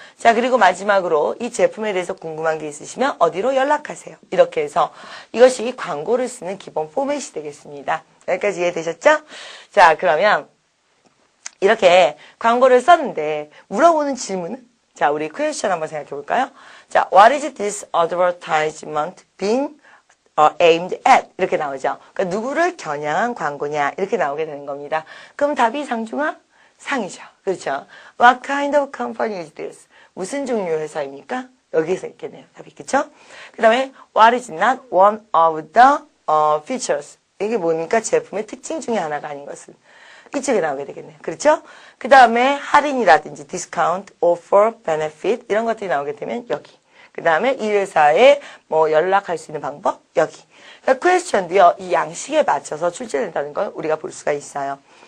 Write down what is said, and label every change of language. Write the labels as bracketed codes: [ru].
[ko] 자, 그리고 마지막으로 이 제품에 대해서 궁금한 게 있으시면 어디로 연락하세요. 이렇게 해서 이것이 광고를 쓰는 기본 포맷이 되겠습니다. 여기까지 이해되셨죠? 자, 그러면 이렇게 광고를 썼는데 물어보는 질문은? 자, 우리 퀘스천 한번 생각해 볼까요? [en] 자, what is this advertisement being aimed at? [ko] 이렇게 나오죠. 그러니까 누구를 겨냥한 광고냐? 이렇게 나오게 되는 겁니다. 그럼 답이 상중하? 상이죠. 그렇죠? [en] What kind of company is this? [ko] 무슨 종류의 회사입니까? 여기에서 있겠네요. 답이. 그렇죠? 그 다음에 [en] what is not one of the features? [ko] 이게 뭡니까? 제품의 특징 중에 하나가 아닌 것은. 이쪽에 나오게 되겠네요. 그렇죠? 그 다음에 할인이라든지 [en] discount, offer, benefit [ko] 이런 것들이 나오게 되면 여기. 그 다음에 이 회사에 뭐 연락할 수 있는 방법 여기. 그러니까 퀘스천도요. 이 양식에 맞춰서 출제된다는 걸 우리가 볼 수가 있어요.